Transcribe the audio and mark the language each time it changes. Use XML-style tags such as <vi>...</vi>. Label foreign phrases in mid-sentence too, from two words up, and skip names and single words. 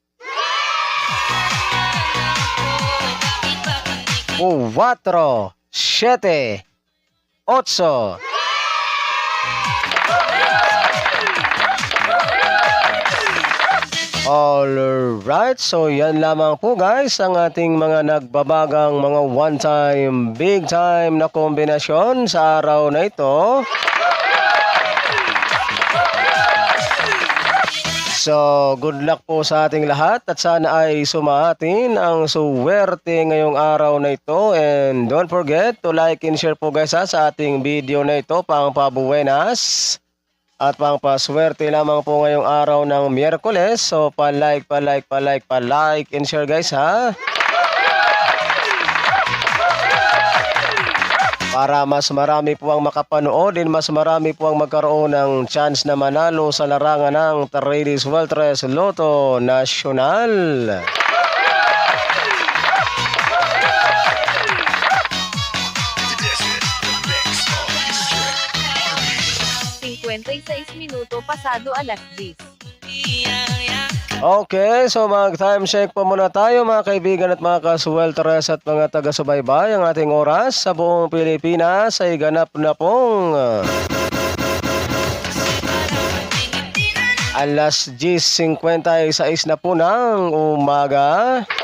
<es>Cuatro, siete, ocho.</es> <tl>Alright, so yan lamang po guys ang ating mga nagbabagang mga</tl> <en>one time, big time</en> <tl>na kombinasyon sa araw na ito. So,</tl> <en>good luck</en> <tl>po sa ating lahat at sana ay sumatin ang suwerte ngayong araw na ito.</tl> <en>And don't forget to like and share</en> <tl>po guys sa ating video na ito, pang pabuenas. At pangpaswerte lamang po ngayong araw ng Miyerkules. So pa-</tl> <en>like and share</en> <tl>guys ha. Para mas marami po ang makapanood din, mas marami po ang magkaroon ng chance na manalo sa larangan ng Tradis Weltres Lotto Nacional. 56 minuto pasado alas 10. Okay, so mag-</tl> <en>time check</en> <tl>po muna tayo mga kaibigan at mga kaswelteres at mga taga-subaybay. Ang ating oras sa buong Pilipinas ay ganap na pong alas 10:56 na po ng umaga.</tl>